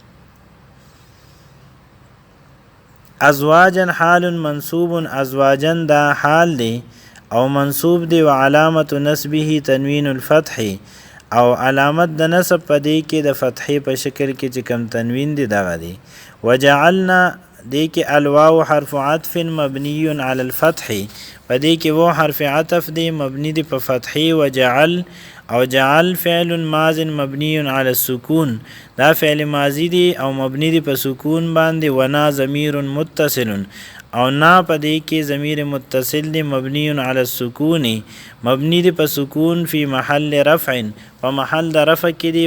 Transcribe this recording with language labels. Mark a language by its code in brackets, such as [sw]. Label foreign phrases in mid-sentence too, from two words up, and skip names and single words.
[ar] ازواجا حال منصوب [ps] ازواجا دا حال دی او منصوب دی. [ar] وعلامت نصبه تنوین الفتح [ps] او علامت د نصب پدې کې د فتحې په شکل کې چې کم تنوین دی دغه دی. وجعلنا دې کې [ar] الواو حرف عطف مبنی علی الفتح [ps] پدې کې و حرف عطف دی مبنی دی په فتحې. وجعل او [ar] جعل فعل ماض مبنی علی السکون [ps] دا فعل ماضی دی او مبنی دی په سکون باندې. [ar] ونا ضمیر متصل [ps] او نا پدې کې ضمیر متصل دی [ar] مبنی علی السکون [ps] مبنی دی په سکون. [ar] فی محل رفع [ps] په محل د رفع کې دی.